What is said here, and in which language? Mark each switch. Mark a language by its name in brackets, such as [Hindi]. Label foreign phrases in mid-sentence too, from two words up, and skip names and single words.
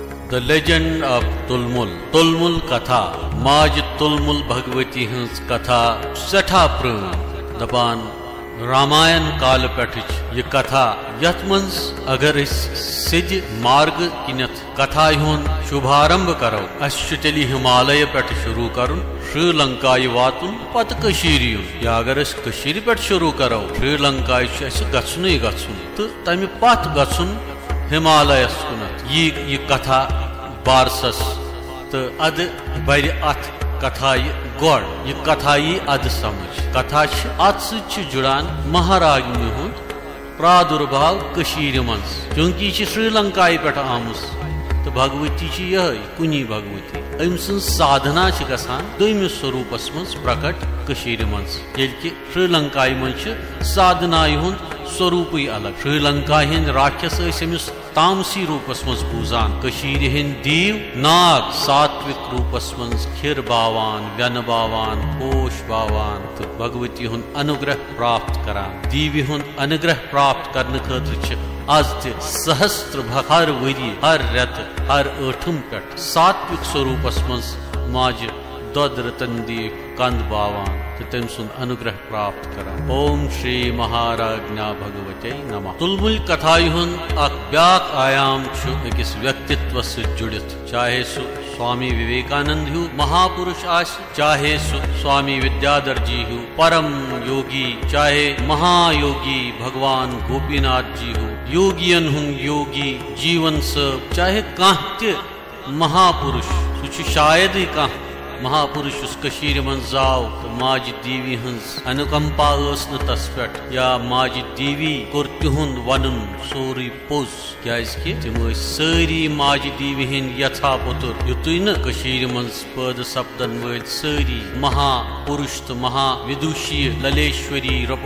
[Kashmiri] द लेजेंड ऑफ तुलमुल। तुलमुल कथा माज तुलमुल भगवती हंस कथा सठा प्रण दपान रामायण काल पेठ यह कथा यथ मंस अगर सिज मार्ग किनत कथा हुन शुभारंभ करो अस तेली हिमालय पेठ शुरू करुन श्रीलंका वातुन पत कशीर युन या अगर अस कशीर पेठ शुरू करो श्रीलंका गछुन गछुन तो तमि पत गछुन हिमालयस कुनत यह कथा बारसस तो अद बर अथ कथा गौड़ यह कथा यी अद समझ कथा अत सु जुड़ान महाराजनी हुंद प्रादुर्भाव कशीर मज क्योंकि यह श्रीलंका पे आमुस तो भगवती यह कुनी भगवती अम सं साधना गसान दोमिस स्वरूपस मज प्रकट कशीर मज कि श्रीलंका मज साधना हुंद स्वरूप अलग श्रीलंका हिंद राक्षस अमिस तामसी रूपस मज बूजान कशीर हिंद दीव नाग सात्विक रूपस मज खिर बावान व्यन बावान पोश बावान तो भगवती हुंद अनुग्रह प्राप्त करान दीवी हुंद अनुग्रह प्राप्त करने खतर आज सहस्त्र हर वरी हर रत हर ٲठम पे सात्विक स्वरूपस मज माज दोद रतन दी कंद बावान तो तम सुन अनुग्रह प्राप्त करा। [Sanskrit] ओम श्री महाराज्ञा भगवते नमः। [Kashmiri] तुलमुल कथा हुंद ब्याक आयाम अकिस व्यक्तित्व से जुड़ित चाहे सु स्वामी विवेकानंद हु महापुरुष आस चाहे सु स्वामी विद्याधर जी हु परम योगी चाहे महायोगी भगवान गोपीनाथ जी हु योगियन हुं योगी जीवन सब चाहे कह महापुरुष सु शायद ही कह महापुरुष उस कशीर मन जाव तो माज दीवी हंस अनुकंपा तस पे या माज दीवी कोर तिहुंद वन सोरी पोज क्या तम सारी माज दीवी हिंद यथा पुतुर युतु न कशीर मन पद सपदन वल सारी महापुरुष तो महाविदुषी ललेश्वरी रूप